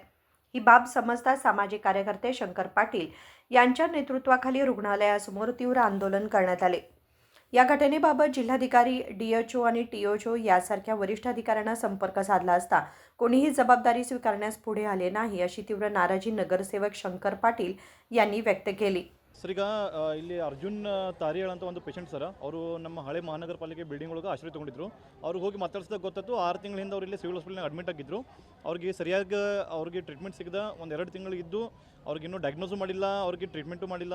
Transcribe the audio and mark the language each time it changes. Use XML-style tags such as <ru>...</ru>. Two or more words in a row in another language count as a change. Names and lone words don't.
<mr>ही बाब समजताच सामाजिक कार्यकर्ते शंकर पाटील यांच्या नेतृत्वाखाली रुग्णालयासमोर तीव्र आंदोलन करण्यात आले. या घटनेबाबत जिल्हाधिकारी, DHO आणि TOCHO यासारख्या वरिष्ठ अधिकाऱ्यांना संपर्क साधला असता कोणीही जबाबदारी स्वीकारण्यास पुढे आले नाही, अशी तीव्र नाराजी नगरसेवक शंकर पाटील यांनी व्यक्त केली.</mr> <kn>ಸರ್, ಈಗ ಇಲ್ಲಿ ಅರ್ಜುನ್ ತಾರಿಯಾಳ್ ಅಂತ ಒಂದು ಪೇಷಂಟ್ ಸರ್. ಅವರು ನಮ್ಮ ಹಳೆ ಮಹಾನಗರ ಪಾಲಿಕೆ ಬಿಲ್ಡಿಂಗ್ ಒಳಗೆ ಆಶ್ರಯ ತೊಗೊಂಡಿದ್ರು. ಅವ್ರಿಗೆ ಹೋಗಿ ಮಾತಾಡ್ಸಿದಾಗ ಗೊತ್ತಾಯ್ತು 6 ತಿಂಗಳ ಹಿಂದೆ ಅವ್ರು ಇಲ್ಲಿ ಸಿವಿಲ್ ಹಾಸ್ಪಿಟಲ್ನಾಗ ಅಡ್ಮಿಟ್ ಆಗಿದ್ರು. ಅವ್ರಿಗೆ ಸರಿಯಾಗಿ ಅವ್ರಿಗೆ ಟ್ರೀಟ್ಮೆಂಟ್ ಸಿಗದ ಒಂದು 2 ತಿಂಗಳು ಇದ್ದು ಅವ್ರಿಗೆ ಇನ್ನೂ ಡಯಾಗ್ನೋಸು ಮಾಡಿಲ್ಲ, ಅವ್ರಿಗೆ ಟ್ರೀಟ್ಮೆಂಟು ಮಾಡಿಲ್ಲ.</kn>